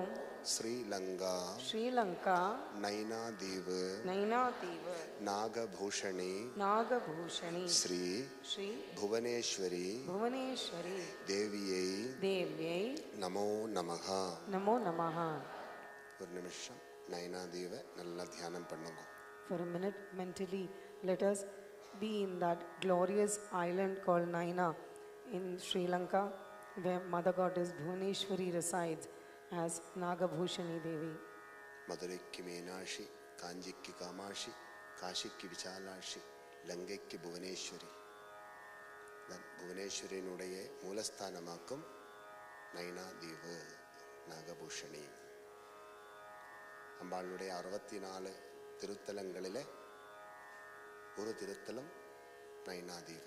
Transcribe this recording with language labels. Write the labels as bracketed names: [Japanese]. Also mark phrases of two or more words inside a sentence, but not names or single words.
[Sanskrit] Sri Lanka. Sri Lanka. Naina Deva. Naina Deva. Nagabhushani. Nagabhushani. Sri. Sri. Bhuvaneshwari. Bhuvaneshwari. Deviyai. Deviyai. नमो नमः. नमो नमः. [Tamil] ஒரு நிமிஷம் நைனா தீவை நல்லா தியானம் பண்ணுங்க. [English] For a minute, mentally, let us be in that glorious island called Naina in Sri Lanka, where Mother Goddess Bhuvaneshwari resides as Nagabhushani Devi. [Tamil] மதுரைக்கு மீனாட்சி, காஞ்சிக்கு காமாட்சி, காசிக்கு விசாலாட்சி, லங்கைக்கு புவனேஸ்வரி. புவனேஸ்வரியினுடைய மூலஸ்தானமாக்கும் நைனா தீவு நாகபூஷணி. அம்பாளுடைய 64 திருத்தலங்களில் ஒரு திருத்தலம் நைனாதீவு.